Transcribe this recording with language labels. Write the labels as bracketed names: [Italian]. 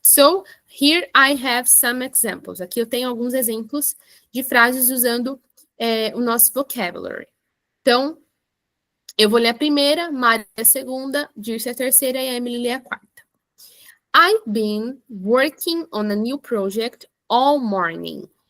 [English] So, here I have some examples. [Portuguese] Aqui eu tenho alguns exemplos de frases usando o nosso vocabulary. Então, eu vou ler a primeira, Mari a segunda, Dirce a terceira e a Emily lê a quarta. [English] I've been working on a new project all morning.